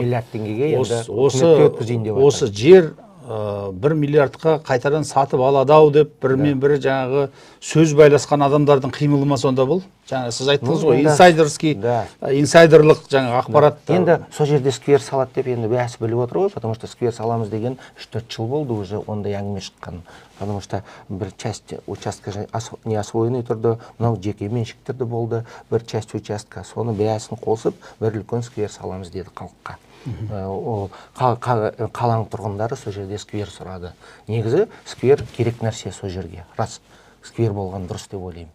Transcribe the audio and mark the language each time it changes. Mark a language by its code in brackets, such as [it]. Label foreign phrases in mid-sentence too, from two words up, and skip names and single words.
[kk] миллиард теңгеге енді үкіметке өткізейін деп жатыр. осы жер 1 миллиардқа қайтадан сатып алады ау деп бірімен бірі жаңағы сөз байласқан адамдардың қимылы ма сонда бұл? Жаңа сіз айттыңыз ғой, инсайдерлық жаңа ақпарат. Енді сол жерде сквер салады деп енді бәс біліп отыр ғой, [ru] потому что [kk] сквер саламыз деген 3-4 жыл болды уже ондай әңгіме шыққан. [ru] Потому что [kk] бір [ru] часть участка не освоенный [kk] тұрды, мынау жеке меншіктерді болды, бір [ru] часть участка, [kk] соны бәсін қосып, бір үлкен сквер саламыз деді халыққа. Қаланың тұрғындары сол жерде сквер сұрады. Негізі сквер керек нәрсе сол жерге. Рас, сквер болған дұрыс деп ойлаймын.